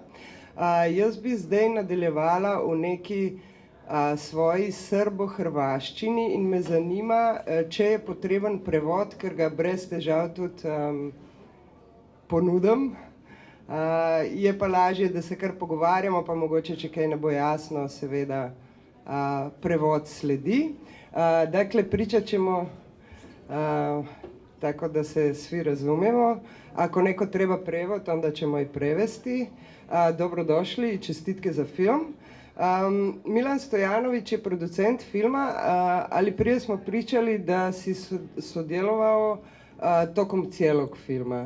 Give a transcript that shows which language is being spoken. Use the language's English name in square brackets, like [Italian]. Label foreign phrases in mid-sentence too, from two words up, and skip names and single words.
[Slovenian] Jaz bi zdaj nadaljevala v neki svoji srbo-hrvaščini in me zanima, če je potreben prevod, ker ga brez težav tudi ponudim. Je pa lažje, da se kar pogovarjamo, pa mogoče, če kaj ne bo jasno, seveda prevod sledi. [Croatian] Dakle, pričat ćemo tako da se svi razumijemo. Ako neko treba prevod, onda ćemo i prevesti. Dobrodošli i čestitke za film. Milan Stojanović je producent filma, ali prije smo pričali da si sudjelovao tokom cijelog filma.